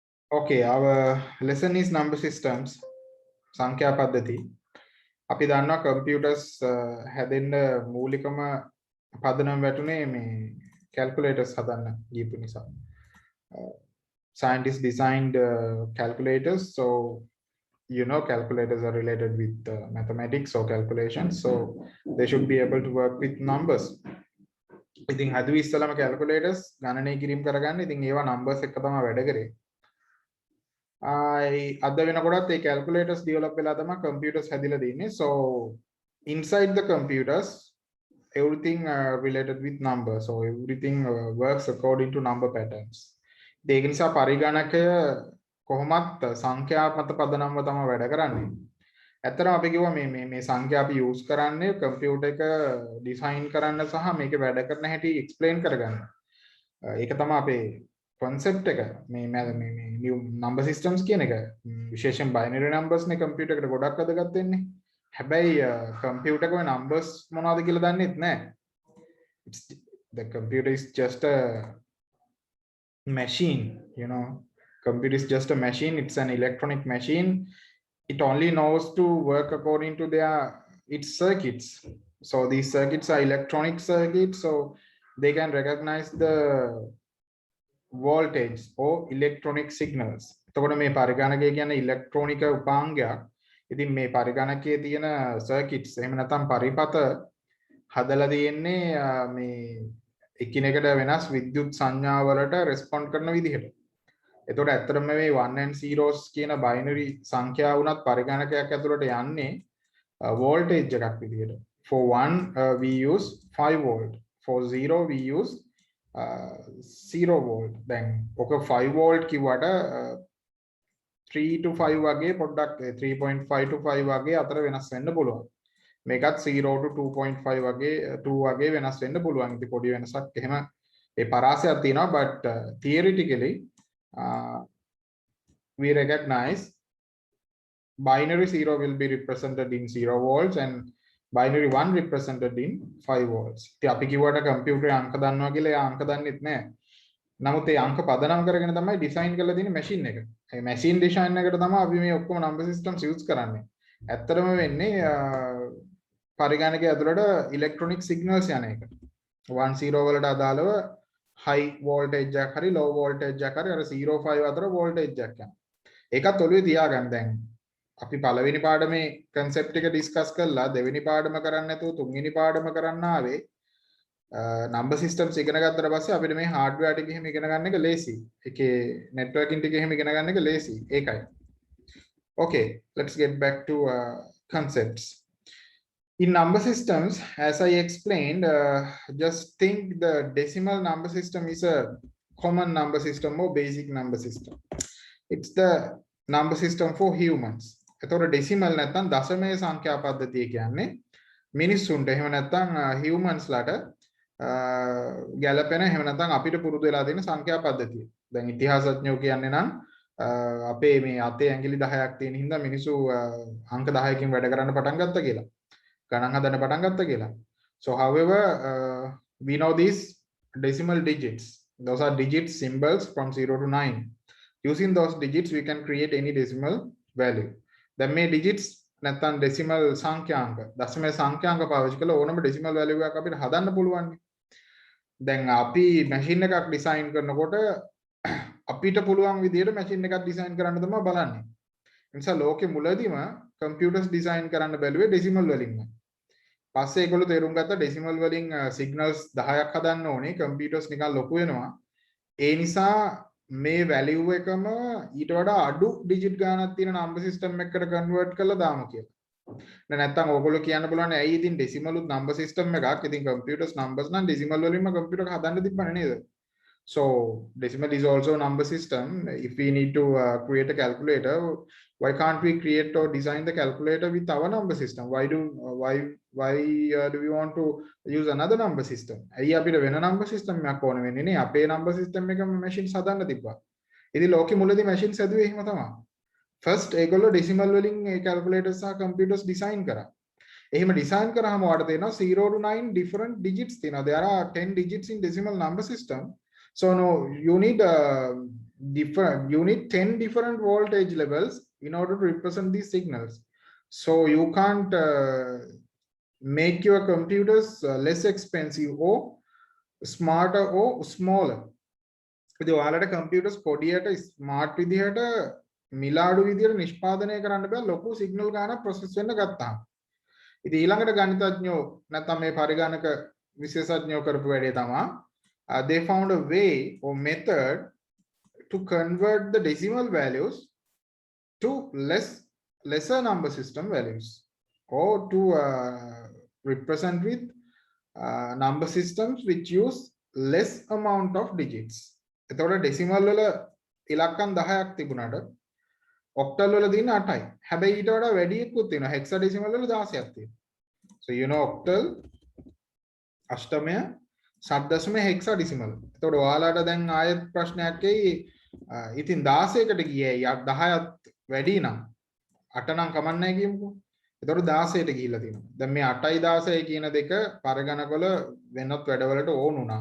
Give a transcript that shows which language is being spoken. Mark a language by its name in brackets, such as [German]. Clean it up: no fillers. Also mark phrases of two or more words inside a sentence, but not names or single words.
[English] Okay, our lesson is number systems. [Sinhala] සංඛ්‍යා පද්ධති. අපි දන්නවා computers හැදෙන්න මූලිකම පදනම වැටුනේ මේ calculators හදන්න ගියපු නිසා. [English] Scientists designed calculators, so you know calculators are related with mathematics or calculations, so they should be able to work with numbers. [Sinhala] ඉතින් හදුවේ ඉස්සලම calculators ගණනය කිරීම කරගන්න. ඉතින් ඒවා numbers එක තමයි වැඩ කරේ. අද වෙනකොටත් ඒ [English] calculators develop [Sinhala] වෙලා තමයි computers හැදිලා තියෙන්නේ. [English] So inside the computers everything related with numbers, so everything works according to number patterns. [Sinhala] ඒක නිසා පරිගණකය කොහොමත් සංඛ්‍යා මත පදනම්ව තමයි වැඩ කරන්නේ. ඇත්තටම අපි කිව්වා මේ සංඛ්‍යා අපි use කරන්නේ computer එක design කරන්න සහ මේක වැඩ කරන හැටි explain කරගන්න. ඒක තමයි අපේ concept එක. මේ [English] new number systems [Sinhala] කියන එක විශේෂයෙන් [English] binary numbers [Sinhala] නේ computer එකට ගොඩක් වැදගත් වෙන්නේ. හැබැයි computer එකේ numbers මොනවද කියලා දන්නෙත් නැහැ. [English] The computer is just a machine, you know. Computer is just a machine. It's an electronic machine. It only knows to work according to its circuits. So these circuits are electronic circuits, so they can recognize the voltage or electronic signals. [Sinhala] එතකොට මේ පරිගණකය කියන්නේ ඉලෙක්ට්‍රොනික උපාංගයක්. ඉතින් මේ පරිගණකයේ තියෙන circuits එහෙම නැත්නම් පරිපත හදලා තියෙන්නේ මේ එකිනෙකට වෙනස් විද්‍යුත් සංඥා වලට respond කරන විදිහට. එතකොට ඇත්තටම මේ [English] 1 and 0s [Sinhala] කියන binary සංඛ්‍යා වුණත් පරිගණකයක් ඇතුළට යන්නේ voltage එකක් විදිහට. [English] For 1 we use 5 volt. For 0 we use 0 volt. [Sinhala] Then ඔක 5 volt කිව්වට 3 to 5 වගේ පොඩ්ඩක් 3.5 to 5 වගේ අතර වෙනස් වෙන්න පුළුවන්. මේකත් 0 to 2.5 වගේ 2 වගේ වෙනස් වෙන්න පුළුවන්. ඉතින් පොඩි වෙනසක් එහෙම ඒ පරාසයක් තියෙනවා, [English] but theoretically we recognize binary 0 will be represented in 0 volts and binary 1 represented in 5 volts. [Sinhala] ඉතින් අපි කිව්වට කම්පියුටරේ අංක දන්නවා කියලා ඒ අංක දන්නෙත් නැහැ. නමුත් ඒ අංක පදනම් කරගෙන තමයි ඩිසයින් කරලා තියෙන මැෂින් එක. ඒ [English] machine design [Sinhala] එකට තමයි අපි මේ ඔක්කොම [English] number systems use [Sinhala] කරන්නේ. ඇත්තටම වෙන්නේ පරිගණකයේ ඇතුළට [English] electronic signals [Sinhala] යන එක. 1 0 වලට අදාළව [English] high voltage [Sinhala] එකක් හරි [English] low voltage [Sinhala] එකක් හරි අර 0 5 අතර voltage එකක් යනවා. ඒකත් ඔළුවේ තියාගන්න. දැන් අපි පළවෙනි පාඩමේ concept එක discuss කළා, දෙවෙනි පාඩම කරන්න නැතුව තුන්වෙනි පාඩම කරන්න ආවේ. [English] number systems [Sinhala] ඉගෙන ගත්තට පස්සේ අපිට මේ hardware ටික එහෙම ඉගෙන ගන්න එක ලේසි. ඒකේ networking ටික එහෙම ඉගෙන ගන්න එක ලේසි. ඒකයි. [English] Okay, let's get back to concepts. In number systems, as I explained, just think the decimal number system is a common number system or basic number system. It's the number system for humans. [Sinhala] එතකොට decimal නැත්නම් දශමයේ සංඛ්‍යා පද්ධතිය කියන්නේ මිනිස්සුන්ට එහෙම නැත්නම් humans ලාට ගැලපෙන එහෙම නැත්නම් අපිට පුරුදු වෙලා තියෙන සංඛ්‍යා පද්ධතිය. දැන් ඉතිහාසඥයෝ කියන්නේ නම් අපේ මේ අතේ ඇඟිලි 10ක් තියෙන හින්දා මිනිස්සු අංක 10කින් වැඩ කරන්න පටන් ගත්තා කියලා. ගණන් හදන්න පටන් ගත්තා කියලා. [English] So however, we know these decimal digits. Those are digits symbols from 0 to 9. Using those digits we can create any decimal value. [Sinhala] දැන් මේ digits නැත්නම් decimal සංඛ්‍යාංක දශමයේ සංඛ්‍යාංක පාවිච්චි කරලා ඕනම [English] decimal value [Sinhala] එකක් අපිට හදන්න පුළුවන්. දැන් අපි machine එකක් design කරනකොට අපිට පුළුවන් විදිහට machine එකක් design කරන්න තමයි බලන්නේ. ඒ නිසා ලෝකෙ මුලදීම [English] computers design [Sinhala] කරන්න බැලුවේ decimal වලින්ම. පස්සේ ඒගොල්ලෝ තේරුම් ගත්තා decimal වලින් signals 10ක් හදන්න ඕනේ, computers නිකන් ලොකු වෙනවා. ඒ නිසා මේ value එකම ඊට වඩා අඩු digit ගානක් තියෙන [English] number system [Sinhala] එකකට convert කරලා දාමු කියලා. නැත්නම් ඕගොල්ලෝ කියන්න පුළුවන් ඇයි ඉතින් decimal උත් [English] number system [Sinhala] එකක්. ඉතින් [English] computers numbers [Sinhala] නම් decimal වලින්ම computer එක හදන්න තිබ්බනේ නේද? [English] So decimal is also a number system. If we need to create a calculator, why can't we create or design the calculator with our number system? Why do we want to use another number system? [Sinhala] ඇයි අපිට වෙන [English] number system [Sinhala] එකක් ඕන වෙන්නේ නේ? අපේ [English] number system [Sinhala] එකම machines හදන්න තිබ්බා. ඉතින් ලෝකෙ මුලදී machines හදුවේ එහෙම තමයි. First ඒගොල්ලෝ decimal වලින් ඒ calculators සහ [English] computers design [Sinhala] කරා. එහෙම design කරාම ඔයාලට තේරෙනවා [English] 0 to 9 different digits [Sinhala] තියෙනවා. [English] There are 10 digits in decimal number system. So no, you need you need 10 different voltage levels in order to represent these signals. So you can't make your computers less expensive or smarter or smaller. [Sinhala] ඉතින් ඔයාලට computers පොඩියට smart විදිහට මිලාඩු විදිහට නිෂ්පාදනය කරන්න බෑ ලොකු signal ගානක් process වෙන්න ගත්තාම. ඉතින් ඊළඟට ගණිතඥයෝ නැත්නම් මේ පරිගණක විශේෂඥයෝ කරපු වැඩේ තමයි [English] they found a way or method to convert the decimal values to lesser number system values or to represent with number systems which use less amount of digits. [Sinhala] එතකොට decimal වල ඉලක්කම් 10ක් තිබුණාට octal වල දින 8යි. හැබැයි ඊට වඩා වැඩි එකකුත් තියෙනවා. hexadecimal වල 16ක් තියෙනවා. [English] So you know octal [Sinhala] අෂ්ටමය ෂඩ්දශම [English] hexadecimal. [Sinhala] එතකොට ඔයාලට දැන් ආයෙත් ප්‍රශ්නයක් එයි. ඉතින් 16කට ගියේ 10ත් වැඩි නම් 8 නම් කමන්නේ කියමුකෝ. එතකොට 16ට ගිහිල්ලා තියෙනවා. දැන් මේ 8යි 16යි කියන දෙක පරිගණකවල වෙනත් වැඩවලට ඕන වුණා.